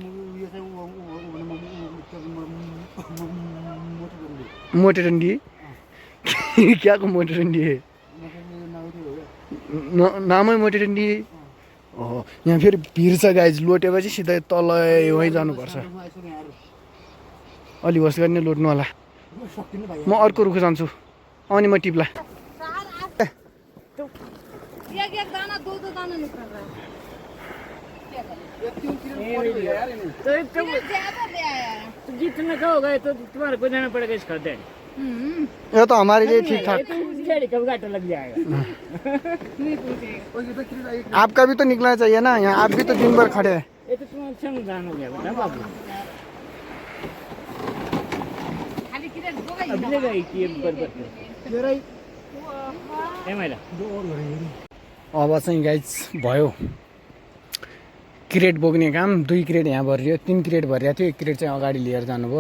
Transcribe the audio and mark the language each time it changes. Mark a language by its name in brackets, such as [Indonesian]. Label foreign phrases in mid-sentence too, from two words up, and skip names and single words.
[Nepali] मोटेडन्डी क्याको मोटेडन्डी नामै मोटेडन्डी हो। यहाँ फेरि भिड छ गाइज। लोटेपछि सिधै तल वहीँ जानुपर्छ। अलि होस् गर्ने, लोट्नु होला। म अर्को रुख जान्छु अनि म टिप्ला। [Hindi] जितना खाओगे तो तुम्हारे को जाना पड़ेगा इस खरीदने। ये तो हमारे लिए ठीक ठाक। कब घाटा लग जाएगा। आपका भी तो निकलना चाहिए ना, यहाँ आप भी तो दिन भर खड़े हैं। ये तो तुम्हारा अच्छा नुकसान हो गया बेटा बाबू। [Nepali] अब चाहिँ गाइज भयो क्रेट बोक्ने काम। 2 क्रेट यहाँ भरियो, 3 क्रेट भरिएको थियो। 1 क्रेट चाहिँ अगाडि लिएर जानुभयो।